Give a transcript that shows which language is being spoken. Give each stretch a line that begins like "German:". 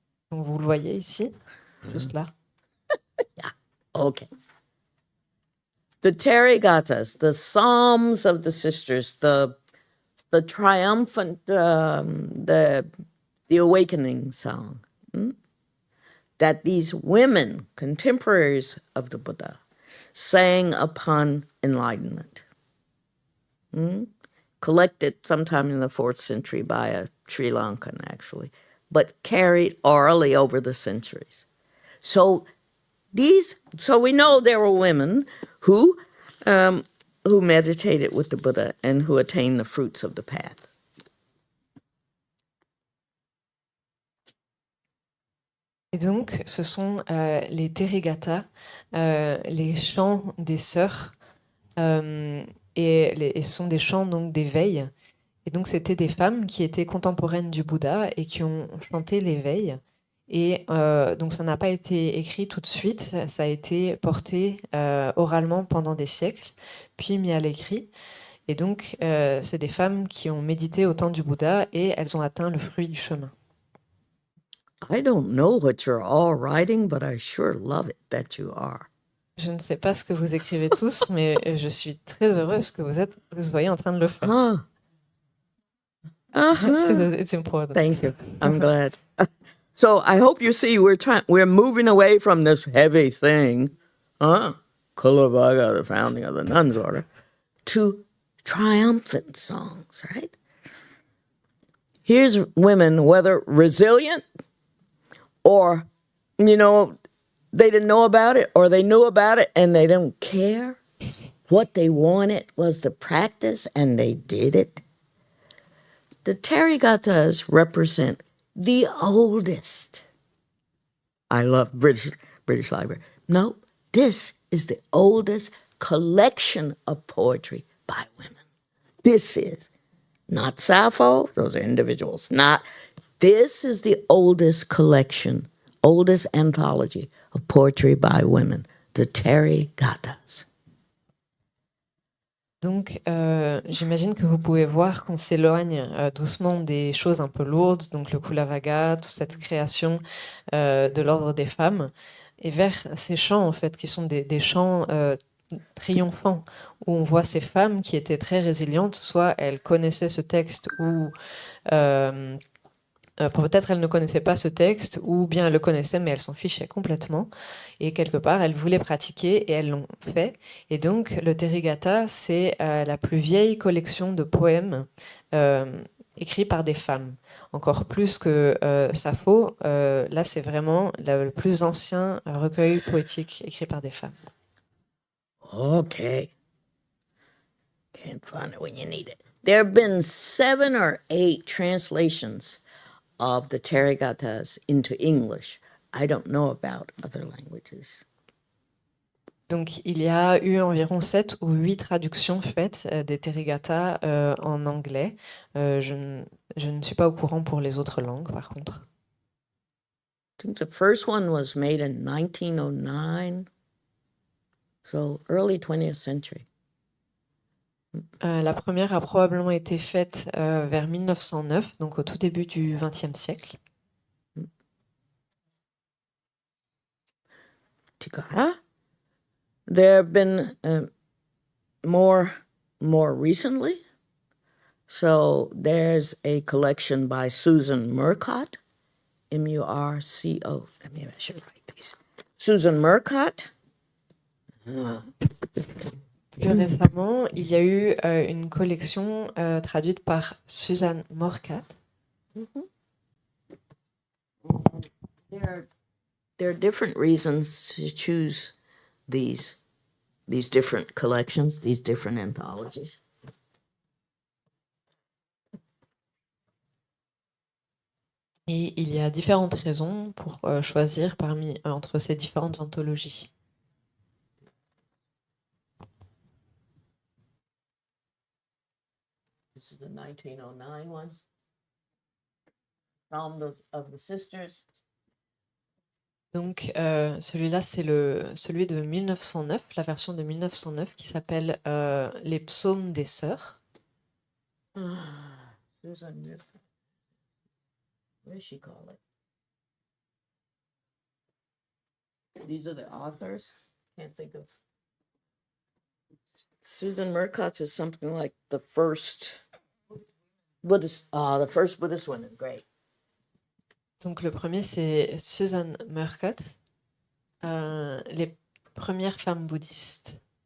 French: Donc vous le voyez ici, juste là.
English: Yeah. Okay. The Therigatas, the Psalms of the Sisters, the triumphant, the awakening song, that these women, contemporaries of the Buddha, sang upon enlightenment, collected sometime in the 4th century by a Sri Lankan, actually, but carried orally over the centuries. So we know there were women who meditated with the Buddha and who attained the fruits of the path.
French: Et donc, ce sont les Therigatas, les chants des sœurs, et ce sont des chants donc d'éveil. Et donc, c'était des femmes qui étaient contemporaines du Bouddha et qui ont chanté l'éveil. Et donc, ça n'a pas été écrit tout de suite, ça a été porté oralement pendant des siècles, puis mis à l'écrit. Et donc, c'est des femmes qui ont médité au temps du Bouddha et elles ont atteint le fruit du chemin.
English: I don't know what you're all writing, but I sure love it that you are.
French: Je ne sais pas ce que vous écrivez tous, mais je suis très heureuse que vous soyez en train de le faire.
English: It's important. Thank you. I'm glad. So I hope you see we're moving away from this heavy thing, Kulavaga, the founding of the nuns order, to triumphant songs, right? Here's women, whether resilient or, they didn't know about it or they knew about it and they don't care. What they wanted was the practice and they did it. The Therigatas represent the oldest. I love British Library. No, this is the oldest collection of poetry by women. This is not Sappho, those are individuals. This is the oldest collection, oldest anthology of poetry by women, the Therigatas.
French: Donc, j'imagine que vous pouvez voir qu'on s'éloigne doucement des choses un peu lourdes, donc le Kulavaga, toute cette création de l'ordre des femmes, et vers ces chants, en fait, qui sont des chants triomphants, où on voit ces femmes qui étaient très résilientes, soit elles connaissaient ce texte, ou peut-être elles ne connaissaient pas ce texte, ou bien elles le connaissaient, mais elles s'en fichaient complètement. Et quelque part, elles voulaient pratiquer, et elles l'ont fait. Et donc, le Therigata, c'est la plus vieille collection de poèmes écrits par des femmes. Encore plus que Sappho, là, c'est vraiment le plus ancien recueil poétique écrit par des femmes.
English: Okay. Can't find it when you need it. There have been 7 or 8 translations of the Therigatas into English. I don't know about other languages.
French: Donc, il y a eu environ 7 ou 8 traductions faites des Therigatas en anglais. Je ne suis pas au courant pour les autres langues, par contre.
English: think the first one was made in 1909, so early 20th century.
French: La première a probablement été faite vers 1909, donc au tout début du XXe siècle. Tikara.
English: There have been more recently. So there's a collection by Susan Murcott, M-U-R-C-O. Let me make sure I write these. Susan Murcott.
French: Plus récemment, il y a eu une collection traduite par Susan Murcott.
English: There are different reasons to choose these different collections, these different anthologies.
French: Et il y a différentes raisons pour choisir entre ces différentes anthologies.
English: This is the 1909 one. Psalm of the Sisters.
French: Donc celui-là, c'est celui de 1909, la version de 1909 qui s'appelle Les psaumes des sœurs.
English: Susan Murcott. What does she call it? These are the authors. Can't think of. Susan Murcott is something like the first Buddhist woman. Great.
French: Donc le premier, c'est Susan Murcott, les premières femmes bouddhistes.